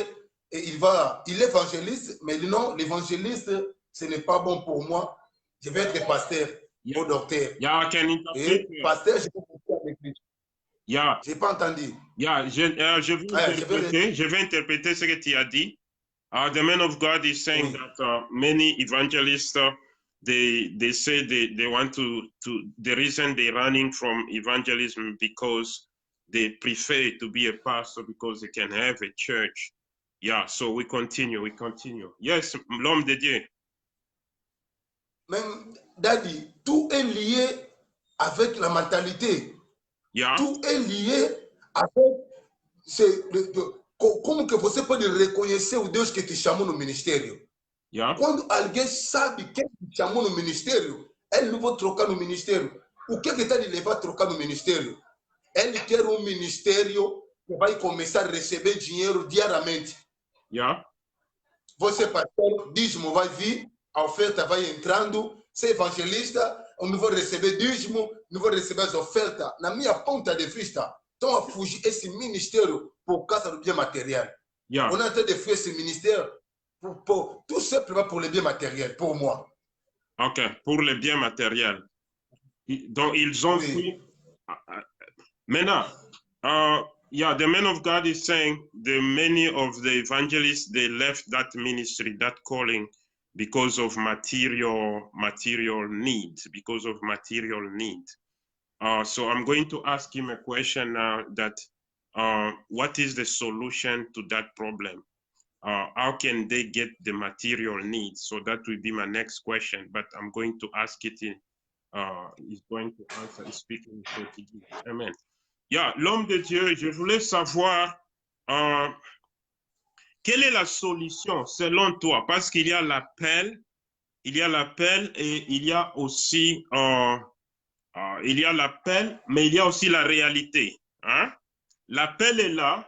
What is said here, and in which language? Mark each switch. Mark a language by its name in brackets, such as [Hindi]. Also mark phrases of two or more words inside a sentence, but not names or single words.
[French] Et il est évangéliste, mais non, l'évangéliste, ce n'est pas bon pour moi. Je vais être pasteur ou docteur. Et pasteur, je vais rester à l'église. Yeah. Je n'ai pas entendu. Yeah, je vais interpréter ce que tu as dit. [English] The man of God is saying that many evangelists, they say they want to, the reason they're running from evangelism because they prefer to be a pastor because they can have a church. Yeah, so we continue. Yes, [French] l'homme de Dieu. Même, Daddy, tout est lié avec la mentalité. Yeah. Tout est lié avec [Portuguese] como que você pode reconhecer o Deus que te chamou no ministério. Yeah. Quando alguém sabe quem te chamou no ministério, ele não vai trocar no ministério. O que está lhe levar a trocar no ministério? Ele quer um ministério que vai começar a receber dinheiro diariamente. Yeah. Você, pastor, dízimo vai vir, a oferta vai entrando. Ser evangelista, eu não vou receber dízimo, não vou receber as ofertas. Na minha ponta de vista, estão a fugir esse ministério por causa do bem material. Yeah. [French] On est en train de fuir ce ministère tout simplement pour le bien matériel, pour moi. OK, pour le bien matériel. Donc, ils ont Oui. pris. Maintenant, [English] yeah, the man of God is saying the many of the evangelists, they left that ministry, that calling, because of material needs, because of material need. So I'm going to ask him a question now that what is the solution to that problem? How can they get the material needs? So that will be my next question, but I'm going to ask it in, he's going to answer, he's speaking in Portuguese. Amen. Yeah, [French] l'homme de Dieu, je voulais savoir quelle est la solution selon toi, parce qu'il y a l'appel, et il y a aussi l'appel, mais il y a aussi la réalité. Hein? L'appel est là,